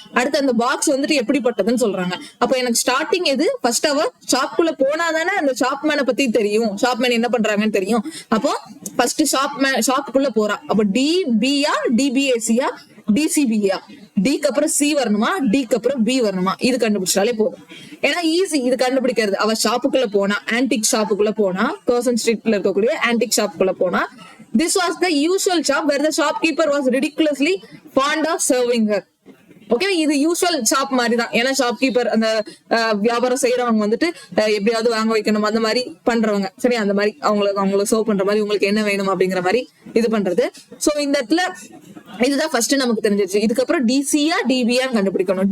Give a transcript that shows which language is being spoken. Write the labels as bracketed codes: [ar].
[ta] அடுத்து அந்த பாக்ஸ் வந்துட்டு எப்படிப்பட்டதுன்னு சொல்றாங்க. அப்ப எனக்கு ஸ்டார்டிங் எது? ஃபர்ஸ்ட் அவ ஷாப்குள்ள போனாதானே அந்த ஷாப் மேனை பத்தி தெரியும், ஷாப் மேன் என்ன பண்றாங்கன்னு தெரியும். அப்போ ஃபர்ஸ்ட் ஷாப்புக்குள்ள போறா. அப்ப டிபியா டிபிஏசியா டிசிபியா? டிக்கு அப்புறம் சி வரணுமா, டிக்கு அப்புறம் பி வரணுமா? இது கண்டுபிடிச்சாலே போதும். ஏன்னா ஈஸி இது கண்டுபிடிக்கிறது. அவ ஷாப்புக்குள்ள போனா, ஆன்டிக் ஷாப்புக்குள்ள போனா, [en] Curzon ஸ்ட்ரீட்ல இருக்கக்கூடிய antique ஷாப்புக்குள்ள போனா, this was the usual shop where the shopkeeper was ridiculously fond of serving her. [ta] Okay, இது யூஸ்வல் ஷாப் மாதிரி தான். ஏன்னா ஷாப்கீப்பர் அந்த வியாபாரம் செய்யறவங்க வந்துட்டு எப்படியாவது வாங்க வைக்கணும் அந்த மாதிரி பண்றவங்க. சரி, அந்த மாதிரி அவங்களுக்கு சர்வ் பண்ற மாதிரி உங்களுக்கு என்ன வேணும் அப்படிங்கிற மாதிரி இது பண்றது. சோ இந்த இடத்துல இதுதான் ஃபர்ஸ்ட் நமக்கு தெரிஞ்சிருச்சு. இதுக்கப்புறம் டிசியா டிபியான்னு கண்டுபிடிக்கணும்.